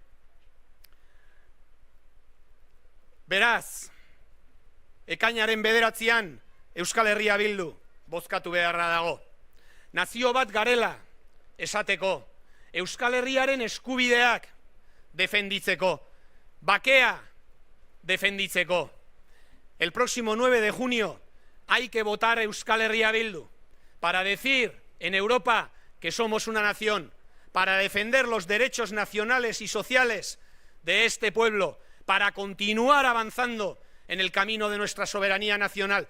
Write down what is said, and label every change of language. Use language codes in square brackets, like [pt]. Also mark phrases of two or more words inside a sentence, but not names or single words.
[eu] Beraz, ekainaren 9 Euskal Herria Bildu bozkatu beharra dago. Nazio bat garela esateko, Euskal Herriaren eskubideak defenditzeko, bakea defenditzeko. [es] El próximo 9 de junio hay que votar a Euskal Herria Bildu para decir en Europa que somos una nación, para defender los derechos nacionales y sociales de este pueblo, para continuar avanzando en el camino de nuestra soberanía nacional.